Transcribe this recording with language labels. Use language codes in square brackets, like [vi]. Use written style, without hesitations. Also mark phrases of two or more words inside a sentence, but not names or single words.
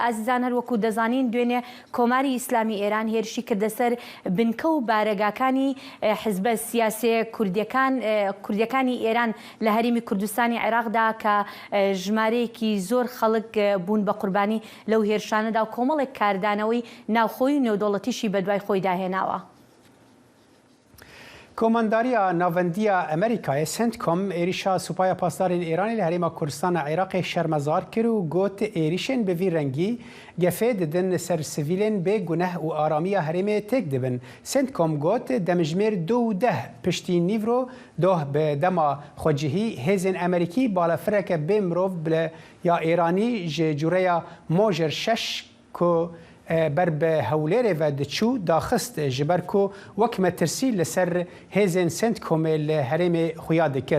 [ckb] ئازیزان هەروەکو دەزانین دوێنێ کۆماری ئیسلامی ئێران هێرشی کردە سەر بنکە و بارەگاکانی حزبە سیاسیە کوردیەکانی ئێران لە هەرێمی کوردستانی عێراقدا کە ژمارەیەکی زۆر خەڵک بوون بە قوربانی لەو هێرشانەدا و کۆمەڵێک کاردانەوەی ناوخۆی و نێودەوڵەتیشی بەدوای خۆی داهێناوە [ku] کۆمەنداریە ناوەندیە ئەمریکای سنتکۆم عێریشا سوپایە پاسدارên Îranê li herêma Kurdistanê Iraqê şermezar kir û got êrişên bi vî rengî gefê didin ser sivîlên bê guneh û aramiya herêmê têk dibin. Sentkom got demijmêr 2 piştî nîvro doh bi dema xwecihî hêzên Emerîkî balafireke bê mirov bila ya Îranî ji cûreya Mojer 6 ku ber bi hewlêrê ve diçû daxist ji ber ku wek metirsî li ser hêzên Sentkomê li herêmê xuya dikir.